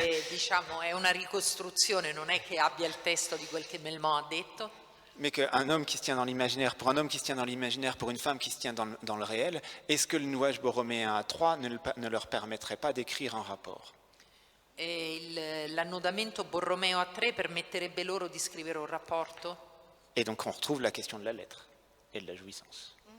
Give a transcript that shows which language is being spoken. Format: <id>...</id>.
<it>diciamo, è una ricostruzione, non è che abbia il testo di quel che Melman ha detto.</it> <fr>Mais qu'un homme qui se tient dans l'imaginaire, pour un homme qui se tient dans l'imaginaire, pour une femme qui se tient dans le réel, est-ce que le nouage borroméen à 3 ne leur permettrait pas d'écrire un rapport?</fr> <it>L'annodamento Borromeo a 3 permetterebbe loro di scrivere un rapporto?</it> <fr>Et donc on retrouve la question de la lettre et de la jouissance.</fr>